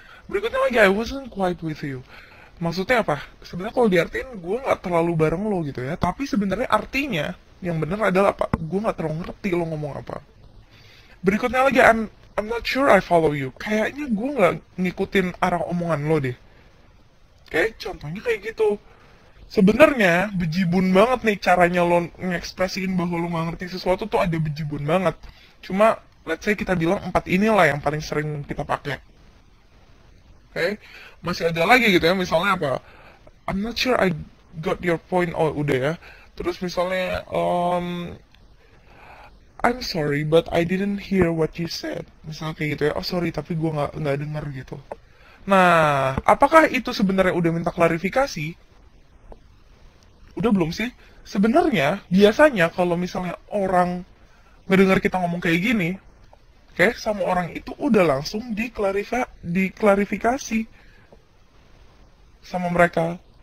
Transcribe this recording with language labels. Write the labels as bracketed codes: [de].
[id] Berikutnya lagi, [en] I wasn't quite with you. [id] Maksudnya apa? Sebenarnya kalau diartiin gue nggak terlalu bareng lo gitu ya. Tapi sebenarnya artinya yang benar adalah apa? Gue nggak terlalu ngerti lo ngomong apa. Berikutnya lagi, [en] I'm not sure I follow you. [id] Kayaknya gue nggak ngikutin arah omongan lo deh. Kayak contohnya kayak gitu. Sebenarnya bejibun banget nih caranya lo ngekspresiin bahwa lo nggak ngerti sesuatu tuh ada bejibun banget. Cuma [en] let's say [id] kita bilang 4 inilah yang paling sering kita pakai. Oke, masih ada lagi gitu ya. Misalnya apa? [en] I'm not sure I got your point. [id] Oh udah ya. Terus misalnya [en] I'm sorry, but I didn't hear what you said. [id] Misalnya kayak gitu ya. Oh sorry, tapi gue nggak denger gitu. Nah, apakah itu sebenarnya udah minta klarifikasi? Udah belum sih? Sebenarnya biasanya kalau misalnya orang ngedengar kita ngomong kayak gini, oke, sama orang itu udah langsung diklarifikasi sama mereka.